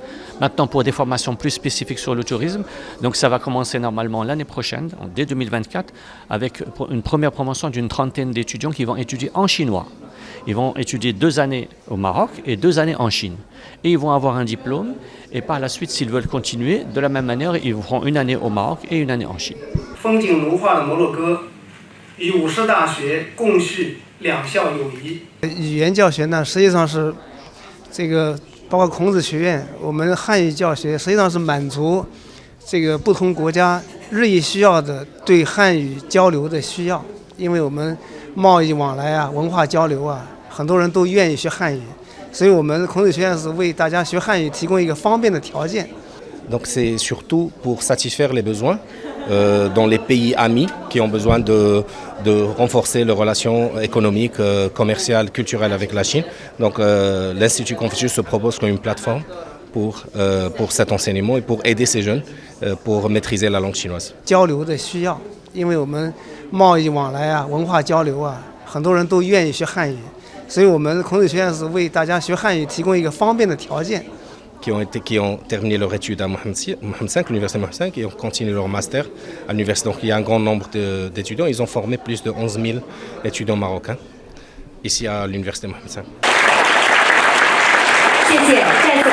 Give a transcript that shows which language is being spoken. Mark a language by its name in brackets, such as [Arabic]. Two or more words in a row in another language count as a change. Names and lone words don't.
[French] Maintenant, pour des formations plus spécifiques sur le tourisme, donc ça va commencer normalement l'année prochaine, dès 2024, avec une première promotion d'une trentaine d'étudiants qui vont étudier en chinois. Ils vont étudier 2 années au Maroc et 2 années en Chine. Et ils vont avoir un diplôme. Et par la suite, s'ils veulent continuer, de la même manière, ils feront 1 année au Maroc et 1 année en Chine. [Chinese] 风景如画的摩洛哥，与50大学共续两校友谊。语言教学呢，实际上是这个包括孔子学院，我们汉语教学实际上是满足这个不同国家日益需要的对汉语交流的需要，因为我们贸易往来啊、文化交流啊，很多人都愿意学汉语。所以我们孔子学院是为大家学汉语提供一个方便的条件。 [French] Donc c'est surtout pour satisfaire les besoins dans les pays amis qui ont besoin de renforcer leurs relations économiques, commerciales, culturelles avec la Chine. Donc l'Institut Confucius se propose comme une plateforme pour cet enseignement et pour aider ces jeunes pour maîtriser la langue chinoise. [Chinese] 交流的需要，因为我们贸易往来啊、文化交流啊，很多人都愿意学汉语。所以我们孔子学院是为大家学汉语提供一个方便的条件。 [French] Qui ont terminé leur étude à Mohammed V, l'université Mohammed V, et ont continué leur master à l'université. Donc il y a un grand nombre d'étudiants. Ils ont formé plus de 11 000 étudiants marocains ici à l'université Mohammed V. [Chinese] 谢谢。